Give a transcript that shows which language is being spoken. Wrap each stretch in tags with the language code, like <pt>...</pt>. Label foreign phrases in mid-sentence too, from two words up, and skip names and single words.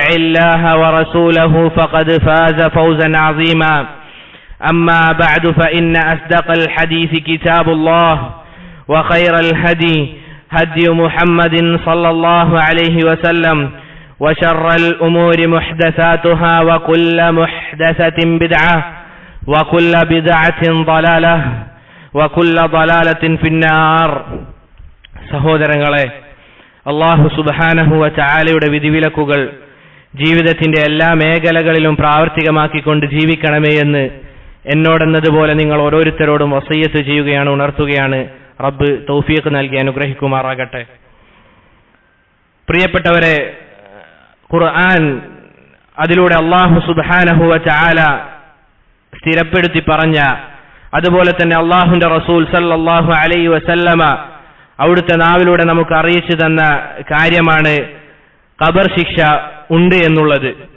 <ar>الله ورسوله فقد فاز فوزا عظيما أما بعد فإن أصدق الحديث كتاب الله وخير الهدي هدي محمد صلى الله عليه وسلم وشر الأمور محدثاتها وكل محدثة بدعة وكل بدعة ضلالة وكل ضلالة في النار.</ar> <ml>സഹോദരങ്ങളെ,</ml> <ar>الله سبحانه وتعالى</ar> <ml>വിധിവിലക്കുകൾ ജീവിതത്തിന്റെ എല്ലാ മേഖലകളിലും പ്രാവർത്തികമാക്കിക്കൊണ്ട് ജീവിക്കണമേ എന്ന് എന്നോടെന്നതുപോലെ നിങ്ങൾ ഓരോരുത്തരോടും വസിയ്യത്ത് ചെയ്യുകയാണ്, ഉണർത്തുകയാണ്. റബ്ബ് തൗഫീഖ് നൽകി അനുഗ്രഹിക്കുമാറാകട്ടെ. പ്രിയപ്പെട്ടവരെ, ഖുർആൻ അതിലൂടെ</ml> <ar>الله سبحانه وتعالى</ar> <ml>സ്ഥിരപ്പെടുത്തി പറഞ്ഞ, അതുപോലെ തന്നെ അല്ലാഹുവിന്റെ റസൂൽ</ml> <ar>صلى الله عليه وسلم</ar> <ml>അവിടുത്തെ നാവിലൂടെ നമുക്ക് അറിയിച്ചു തന്ന കാര്യമാണ് ഖബർ ശിക്ഷ ഉണ്ട് എന്നുള്ളത്.</ml>